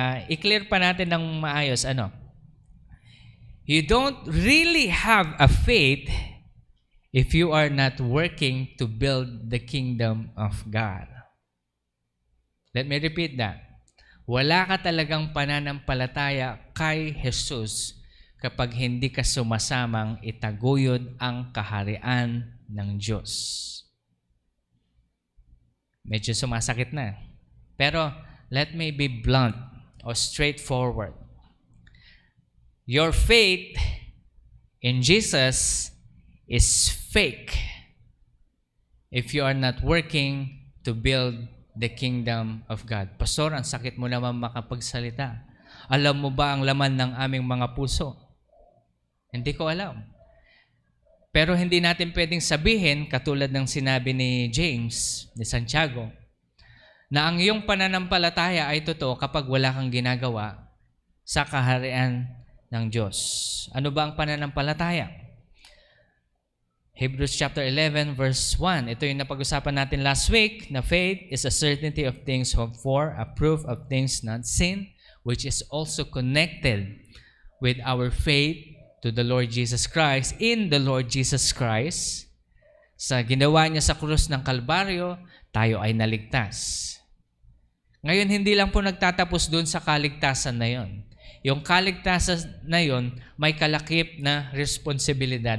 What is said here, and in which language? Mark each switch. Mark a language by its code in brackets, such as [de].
[tl] I-clear pa natin ng maayos, [en] You don't really have a faith if you are not working to build the kingdom of God. Let me repeat that. [tl] Wala ka talagang pananampalataya kay Jesus kapag hindi ka sumasamang itaguyod ang kaharian ng Diyos. Medyo sumasakit na. Pero [en] let me be blunt or straightforward. Your faith in Jesus is fake if you are not working to build the kingdom of God. [tl] Pastor, ang sakit mo naman makapagsalita. Alam mo ba ang laman ng aming mga puso? Hindi ko alam. Pero hindi natin pwedeng sabihin, katulad ng sinabi ni James, ni Santiago, na ang iyong pananampalataya ay totoo kapag wala kang ginagawa sa kaharian ng Diyos. Ano ba ang pananampalataya? [en] Hebrews chapter 11 verse 1. [tl] Ito yung napag-usapan natin [en] last week, na faith is a certainty of things hoped for, a proof of things not seen, which is also connected with our faith to the Lord Jesus Christ. In the Lord Jesus Christ, [tl] sa ginawa niya sa krus ng Kalbaryo, tayo ay naligtas. Ngayon, hindi lang po nagtatapos doon sa kaligtasan na yon. Yung kaligtasan na yon, may kalakip na responsibilidad.